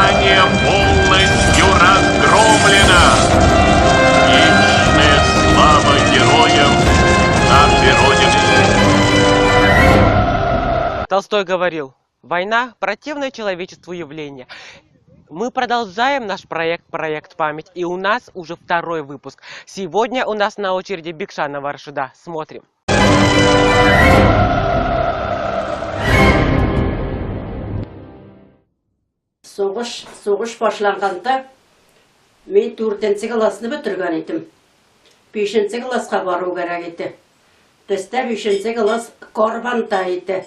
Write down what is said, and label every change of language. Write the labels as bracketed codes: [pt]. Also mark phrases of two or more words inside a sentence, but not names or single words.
[ru] Германия полностью разгромлена. Вечная слава героям нашей Родины. Толстой говорил: война – противное человечеству явление. Мы продолжаем наш проект «Память», и у нас уже второй выпуск. Сегодня у нас на очереди Бекшанова Рашида. Смотрим. [uz] Soğuş başlanğanda men 4-nji klassy bitirgen edim. 5-nji klassga baruu gerek edi. Bizde 5-nji klass Korbanda edi.